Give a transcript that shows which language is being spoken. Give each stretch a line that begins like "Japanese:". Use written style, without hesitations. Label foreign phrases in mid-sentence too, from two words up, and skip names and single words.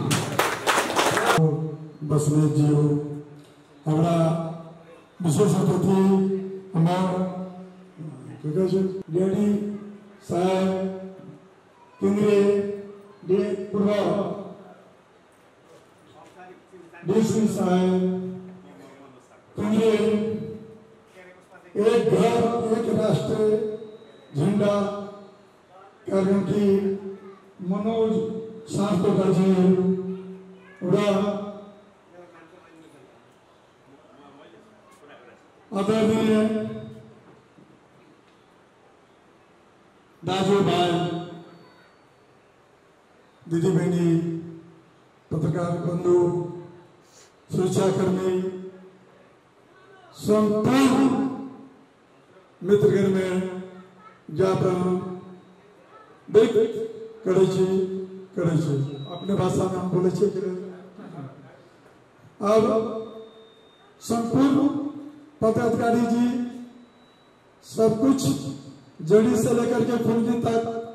Nepali: बस्नेतज्यू, हाम्रा विशेष अतिथि डेडी साहब, केन्द्रीय पूर्व डीसी साहब, केन्द्रीय
Hindi: एक घर एक राष्ट्र झंडा कार्यक्रम की मनोज सार्थक जी आदरणीय
Nepali: दाजुभाइ दिदीबहिनी
Hindi: पत्रकार बंधु सुरक्षाकर्मी संपूर्ण मित्रगण में ज्ञापन व्यक्त करे अपने भाषा में हम बोले अब संपूर्ण पदाधिकारी जी सब कुछ जड़ी से लेकर के फुलगी तक